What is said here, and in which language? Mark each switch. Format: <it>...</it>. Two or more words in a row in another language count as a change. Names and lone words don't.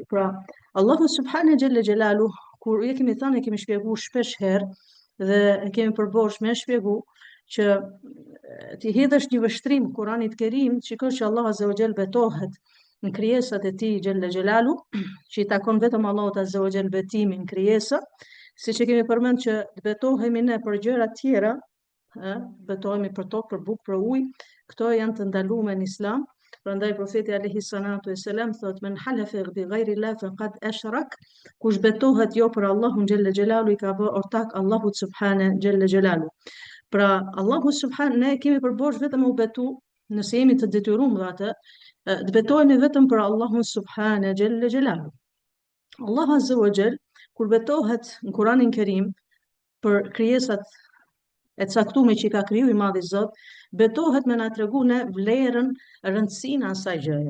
<sq>Pra, Allahu</sq> <ar>سبحانه جل جلاله,</ar> <sq>kur e kemi thënë, e kemi shpjeguar shpesh herë dhe e kemi përbosh me shpjegu që ti hedhësh një vështrim Kuranit Kerim, shikosh që Allah</sq> <ar>عز وجل</ar> <sq>betohet në krijesat e tij</sq> <ar>جل جلاله,</ar> <sq>që i takon vetëm Allahut</sq> <ar>عز وجل</ar> <sq>betimin krijesa, siç e kemi përmend që betohemi ne për gjëra të tjera, betohemi për tokë, për bukë, për ujë, këto janë të ndaluara në Islam. Prandaj profeti</sq> <ar>عليه الصلاة والسلام</ar> <sq>thot</sq> <ar>من حلف بغير الله فقد أشرك,</ar> <sq>kush betohet jo për Allahun</sq> <ar>جل جلاله</ar> <sq>i ka bërë ortak Allahut</sq> <ar>سبحانه جل جلاله.</ar> <sq>Pra, Allahu subhanahu, ne kemi përbosh vetëm u betu, nëse jemi të detyruar me atë, të betohemi vetëm për Allahun</sq> <ar>سبحانه جل جلاله.</ar> <sq>Allah</sq> <ar>عز وجل</ar> <sq>kur betohet në Kur'anin Kerim për krijesat e caktuar që i ka kriju i Madhi Zot, betohet me na tregu ne vlerën, rëndësinë e asaj gjëje.</sq>